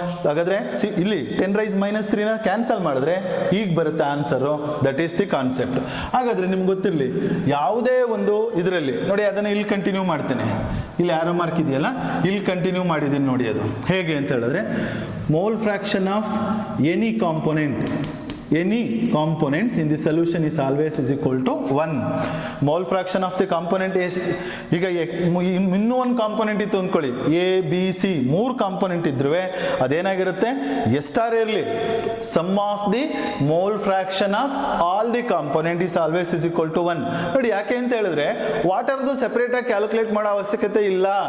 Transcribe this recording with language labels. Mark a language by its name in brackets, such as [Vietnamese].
[Kannada] ಹಾಗಾದರೆ ಇಲ್ಲಿ 10⁻³ ಕ್ಯಾನ್ಸಲ್ ಮಾಡಿದ್ರೆ ಈಗ ಬರುತ್ತೆ answer. [English] That is the concept. [Kannada] ಹಾಗಾದರೆ ನಿಮ್ಗೆ ಗೊತ್ತಿರಲಿ, ಯಾವುದೇ ಒಂದು ಇದರಲ್ಲಿ ನೋಡಿ, ಅದನ್ನು ಇಲ್ಲಿ ಕಂಟಿನ್ಯೂ ಮಾಡ್ತೇನೆ. ಇಲ್ಲಿ ಆರೋ ಮಾರ್ಕ್ ಇದೆಯಲ್ಲ, ಇಲ್ಲಿ ಕಂಟಿನ್ಯೂ ಮಾಡಿದ್ದೀನಿ ನೋಡಿ. ಅದು ಹೇಗೆ ಅಂತ ಹೇಳಿದ್ರೆ, [English] Mole fraction of any component any components in the solution is always is equal to 1. Mole fraction of the component is [Kannada] ಈಗ ಇನ್ನೂ ಒಂದು ಕಾಂಪೊನೆಂಟ್ ಇತ್ತು ಅಂದ್ಕೊಳ್ಳಿ, ಎ ಬಿ ಸಿ 3 ಕಾಂಪೊನೆಂಟ್ ಇದ್ರೂ ಅದೇನಾಗಿರುತ್ತೆ, ಎಷ್ಟಾರು ಇರಲಿ [English] Sum of the mole fraction of all the component is always is equal to 1. [Kannada] ನೋಡಿ ಯಾಕೆ ಅಂತ ಹೇಳಿದ್ರೆ ವಾಟರ್ದು ಸೆಪರೇಟ್ ಆಗಿ ಕ್ಯಾಲ್ಕುಲೇಟ್ ಮಾಡೋ ಅವಶ್ಯಕತೆ ಇಲ್ಲ.